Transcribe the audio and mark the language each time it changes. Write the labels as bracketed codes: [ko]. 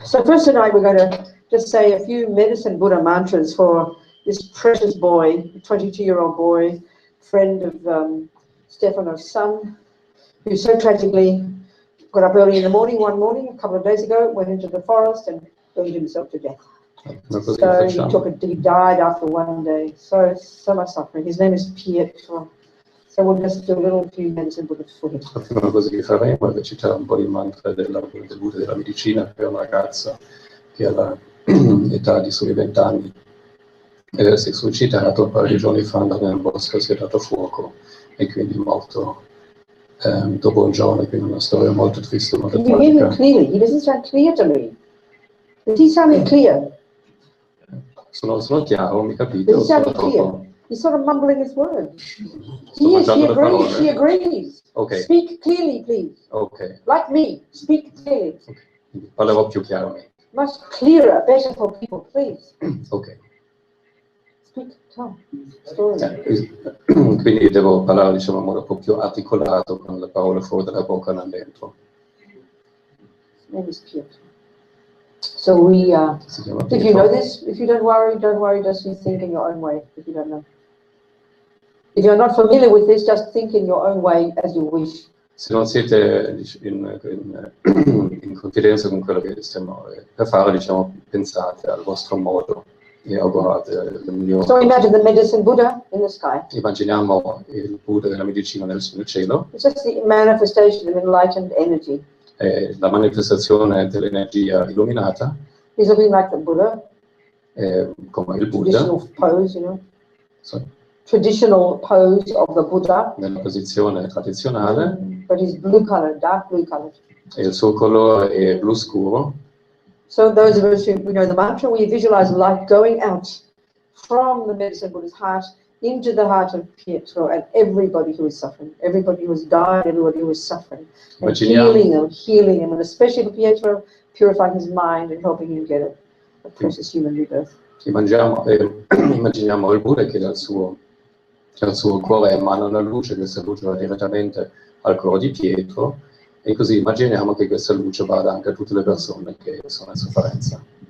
[en] So first tonight we're going to just say a few medicine Buddha mantras for this precious boy, a 22-year-old boy, friend of Stefano's son, who so tragically got up early in the morning one morning, a couple of days ago, went into the forest and burned himself to death. So he died after one day. So much suffering. His name is Pietro. So we'll just do a little few medicine Buddhas for him. [it] La prima cosa che faremo è recitare un po' di mantra del Buddha della medicina per una ragazza che all'età di soli 20 anni si è suicidato un paio di giorni fa andando nel bosco, si è dato fuoco e quindi è morto dopo un giorno, quindi una storia molto triste, molto tragica. [en] You hear me clearly? He doesn't sound clear to me. Does he sound clear? [it] Sono chiaro, mi capite? [en] Does he sound clear? He's sort of mumbling his words. [it] Sto [en] He agrees, she agrees. Okay. Speak clearly, please. Okay. Like me, speak clearly. Okay. [it] Parlerò più chiaramente. [en] Much clearer, better for people, please. Ok. Speak, tell. Story. [it] Quindi devo parlare, diciamo, in modo un po' più articolato, con le parole fuori dalla bocca e non dentro. [en] Name is Pietro. So we, if you know this, if you don't worry, just think in your own way, if you don't know. If you're not familiar with this, just think in your own way as you wish. [it] Se non siete in confidenza con quello che stiamo per fare, diciamo, pensate al vostro modo e augurate il migliore. [en] So imagine the medicine Buddha in the sky. [it] Immaginiamo il Buddha della medicina nel cielo. [en] It's just the manifestation of enlightened energy. [it] È la manifestazione dell'energia illuminata. [en] He's looking like the Buddha. [it] Come il Buddha. [en] Traditional pose, you know. Sorry. Traditional pose of the Buddha. [it] Nella posizione tradizionale. [en] But he's blue colored, dark blue colored. [it] E il suo colore è blu scuro. [en] So those of us who know the mantra, we visualize light going out from the medicine Buddha's heart into the heart of Pietro and everybody who is suffering, everybody who has died, everybody who is suffering, and healing him, and especially for Pietro, purifying his mind and helping him get a precious human rebirth. [it] Immaginiamo il Buddha che dal suo cuore emana una luce, questa luce va direttamente al cuore di Pietro, e così immaginiamo che questa luce vada anche a tutte le persone che sono in sofferenza.